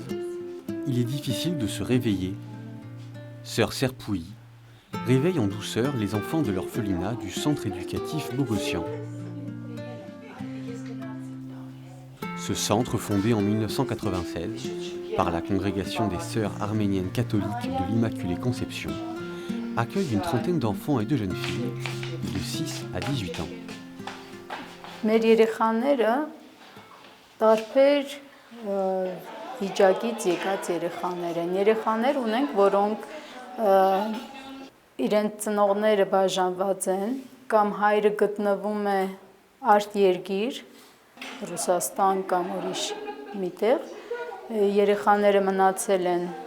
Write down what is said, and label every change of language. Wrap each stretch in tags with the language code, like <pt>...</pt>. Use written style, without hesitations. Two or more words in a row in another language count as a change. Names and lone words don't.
<fr>Il est difficile de se réveiller. Sœur Serpouilly réveille en douceur les enfants de l'orphelinat du centre éducatif Bogossian. Ce centre, fondé en 1996 par la congrégation des sœurs arméniennes catholiques de l'Immaculée Conception, accueille une trentaine d'enfants et de jeunes filles de 6 à 18 ans.</fr> <hy>Մեր երեխաները տարբեր վիճակից եկած երեխաներ են։ Երեխաներ ունենք, որոնք իրենց ծնողները բաժանված են կամ հայրը գտնվում է արտերկիր, Ռուսաստան կամ ուրիշ միտեղ, երեխաները մնացել են,</hy>